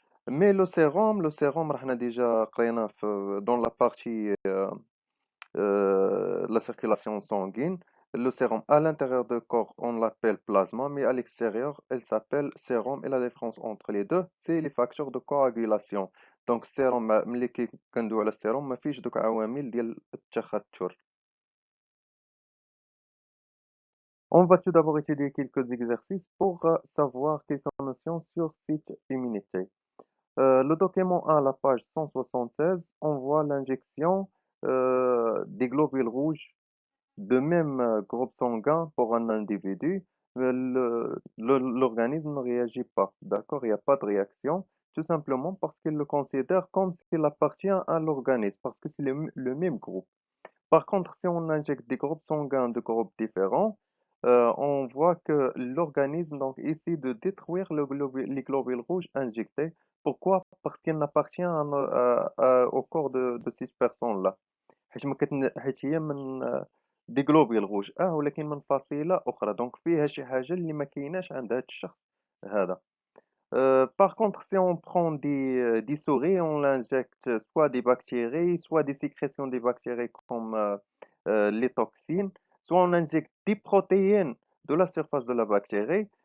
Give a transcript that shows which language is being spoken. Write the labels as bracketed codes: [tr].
[fr] Mais le sérum رحنا déjà قرينا في dans la partie la circulation sanguine. Le sérum à l'intérieur du corps, on l'appelle plasma, mais à l'extérieur, elle s'appelle sérum. Et la différence entre les deux, c'est les facteurs de coagulation. [ar] Donc, sérum, ملي كندوي على السيروم ما فيش دوك عوامل ديال التخثر. [fr] On va tout d'abord étudier quelques exercices pour savoir quelques notions sur cette immunité. Le document 1, la page 176, on voit l'injection des globules rouges de même groupe sanguin pour un individu, l'organisme ne réagit pas. D'accord? Il n'y a pas de réaction, tout simplement parce qu'il le considère comme s'il appartient à l'organisme, parce que c'est le même groupe. Par contre, si on injecte des groupes sanguins de groupes différents, on voit que l'organisme donc essaie de détruire les globules rouges injectés. Pourquoi? Parce qu'il n'appartient au corps de ces personnes-là. [ar] حيت هي من دي globules rouges ولكن من فصيلة أخرى دونك فيها شي حاجة اللي ما كايناش عند هاد الشخص هذا. [fr] Par contre, si on prend des souris, on l'injecte soit des bactéries, soit des sécrétions des bactéries comme les toxines, soit on injecte des protéines de la surface de la bactérie.